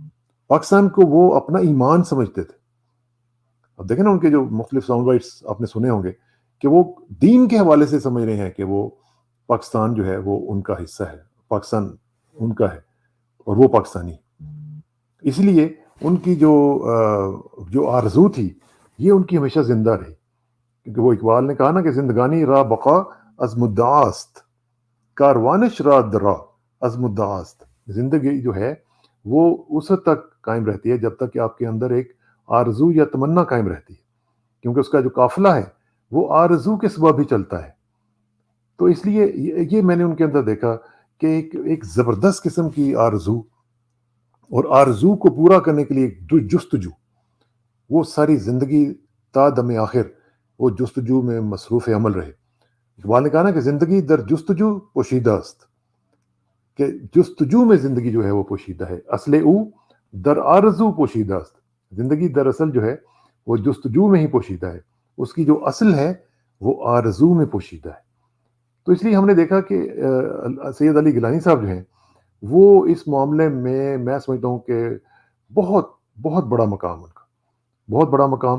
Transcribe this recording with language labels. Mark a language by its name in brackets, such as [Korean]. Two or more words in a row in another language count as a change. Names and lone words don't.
[Urdu] پاکستان کو وہ اپنا ایمان سمجھتے تھے. اب دیکھیں نا ان کے جو مختلف ساؤنڈ بائٹس آپ نے سنے ہوں گے کہ وہ دین کے حوالے سے سمجھ رہے ہیں کہ وہ پاکستان جو ہے وہ ان کا حصہ ہے، پاکستان ان کا ہے اور وہ پاکستانی. اس لیے ان کی جو آرزو تھی یہ ان کی ہمیشہ زندہ رہی. کیونکہ وہ اقبال نے کہا نا کہ [Persian] زندگانی را بقا از مدعاست، کاروانش را درا از مدعاست. [Urdu] زندگی جو ہے وہ اس حد تک قائم رہتی ہے جب تک کہ آپ کے اندر ایک آرزو یا تمنا قائم رہتی ہے، کیونکہ اس کا جو قافلہ ہے وہ آرزو کے سبب ہی چلتا ہے. تو اس لیے یہ میں نے ان کے اندر دیکھا کہ ایک زبردست قسم کی آرزو، اور آرزو کو پورا کرنے کے لیے جستجو، وہ ساری زندگی تا دم آخر وہ جستجو میں مصروف عمل رہے. اقبال نے کہا نا کہ [Persian] زندگی در جستجو پوشیدہ است، [Urdu] کہ جستجو میں زندگی جو ہے وہ پوشیدہ ہے. [Persian] اصل او در آرزو پوشیدہ است. [Urdu] زندگی دراصل جو ہے وہ جستجو میں ہی پوشیدہ ہے، اس کی جو اصل ہے وہ آرزو میں پوشیدہ ہے. تو اس لیے ہم نے دیکھا کہ سید علی گیلانی صاحب جو ہیں وہ اس معاملے میں سمجھتا ہوں کہ بہت بہت بڑا مقام ان کا، بہت بڑا مقام.